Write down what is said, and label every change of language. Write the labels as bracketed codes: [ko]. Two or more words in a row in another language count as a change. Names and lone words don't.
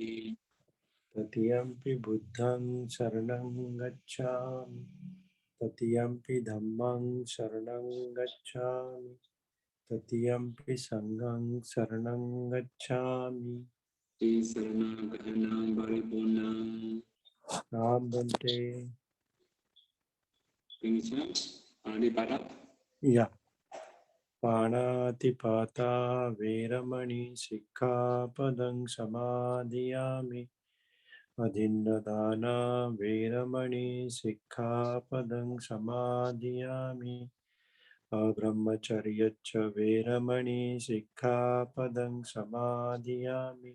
[pi] Tatiyampi Buddhang Saranam Gacchami, Tatiyampi Dhammang Saranam Gacchami, Tatiyampi Sanghang Saranam Gacchami. Ti Saranagahanam Paripurnam. Aham Bhante. [en] Finish? Already brought up? Yeah. [pi] Panatipata Veramani Sikkhapadang Samadhiyami. Adhinnadana Veramani Sikkhapadang Samadhiyami. Abrahmacharyacha Veramani Sikkhapadang Samadhiyami.